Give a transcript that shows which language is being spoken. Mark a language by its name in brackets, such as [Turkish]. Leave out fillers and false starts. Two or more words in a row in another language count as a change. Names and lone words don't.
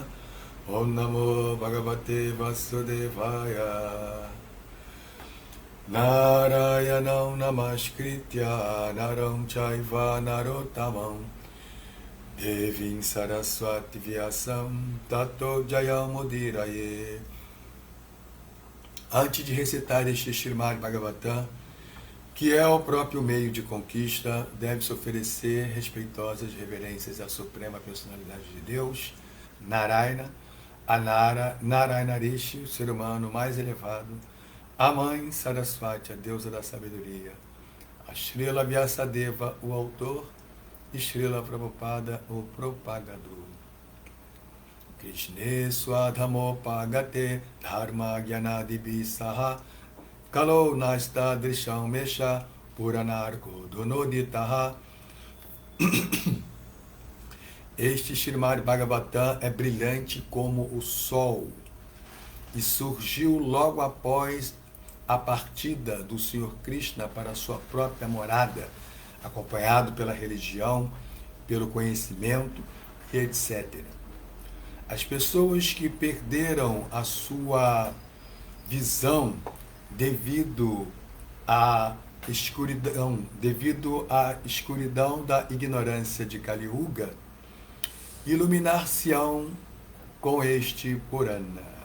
[Sanskrit] Om Namo Bhagavate Vasudevaya. Narayanam Namaskritya Naram Chaiva Narottamam Devim Saraswati Vyasam Tato Jayamudiraye. [Portuguese] Antes de recitar este Srimad Bhagavatam, que é o próprio meio de conquista, deve-se oferecer respeitosas reverências à Suprema Personalidade de Deus, Narayana, a Narayana Rishi, o ser humano mais elevado, a Mãe Saraswati, a deusa da sabedoria, a Srila Vyasadeva, o autor, e Srila Prabhupada, o propagador. [Sanskrit] Krishne Swadhamopagate Dharma Gyanadibi Saha Kalo Nasta Drisham Mesha Puranarko Donoditaha. [Portuguese] Este Srimad Bhagavatam é brilhante como o sol e surgiu logo após a partida do Senhor Krishna para a sua própria morada, acompanhado pela religião, pelo conhecimento, etc. As pessoas que perderam a sua visão devido à escuridão da ignorância de Kali Yuga, iluminar-se-ão com este Purana.